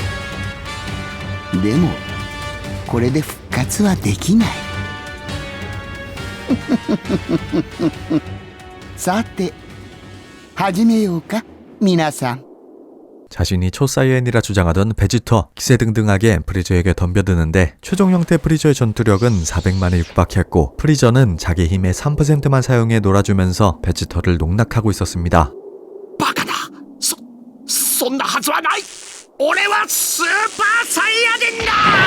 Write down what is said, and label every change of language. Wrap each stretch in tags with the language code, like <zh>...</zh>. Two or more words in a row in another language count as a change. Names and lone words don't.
<ja>でもこれで復活はできない。さて始めようか皆さん。</ja> <ko>자신이 초사이엔이라 주장하던 베지터 기세등등하게 프리저에게 덤벼드는데 최종 형태 프리저의 전투력은 400만에 육박했고 프리저는 자기 힘의 3%만 사용해 놀아주면서 베지터를 농락하고 있었습니다.</ko> <ja>バカだ。そんなはずはない。俺はスーパーサイヤ人だ。</ja>